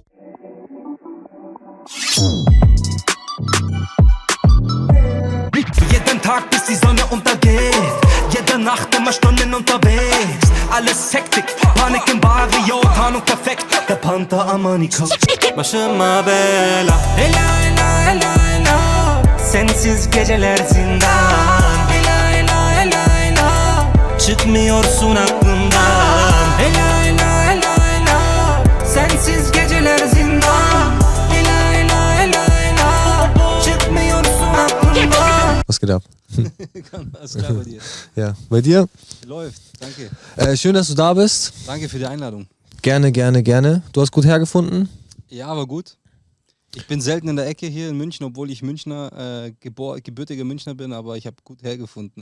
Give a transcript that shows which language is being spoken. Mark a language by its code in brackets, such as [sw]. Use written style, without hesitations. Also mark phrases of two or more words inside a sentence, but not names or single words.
[de] Jeden Tag bis die Sonne untergeht, jede Nacht immer Stunden unterwegs. Alles Hektik, Panik im Barrio, Tarnung perfekt. Der Panther Armani Couch. [tr] Başıma bela, ela ela ela ela. Sensiz geceler zindan. Ela ela ela ela. Çıkmıyorsun aklımdan. Ela ela ela ela. Sensiz geceler zindan. Ela ela ela ela. Çıkmıyorsun aklımdan. [de] Was geht ab? Alles klar bei dir. Ja, bei dir? Läuft, danke. Schön, dass du da bist. Danke für die Einladung. Gerne, gerne, gerne. Du hast gut hergefunden? Ja, aber gut. Ich bin selten in der Ecke hier in München, obwohl ich Münchner, gebürtiger Münchner bin, aber ich habe gut hergefunden.